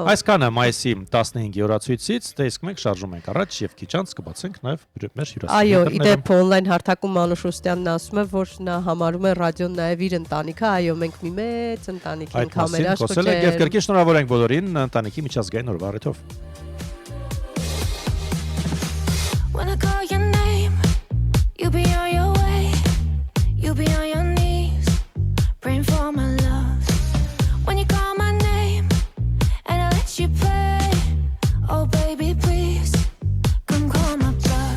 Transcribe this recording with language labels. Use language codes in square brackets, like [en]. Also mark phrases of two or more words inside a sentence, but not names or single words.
[hy] Այսքանը մայիսի 15-ի օրացույցից, դե իսկ մենք շարժում ենք առաջ եւ քիչ անց կբացենք նաեւ մեր Այո, հյուրասիրությունները։ իդեպ on-line հարթակում Մանուշ Ռուստյանն ասում է, որ նա համարում է ռադիոն նաև իր ընտանիքը, այո, մենք մի մեծ ընտանիք Այդ ենք, մասին խոսել ենք եւ համերաշխ։ կրկին շնորհավոր ենք բոլորին ընտանիքի միջազգային օրվա առիթով։ [en] When I call your name, you be on your way. You be on your knees, praying for my love. When you call my name, and I let you play. Oh baby, please, come call my bluff.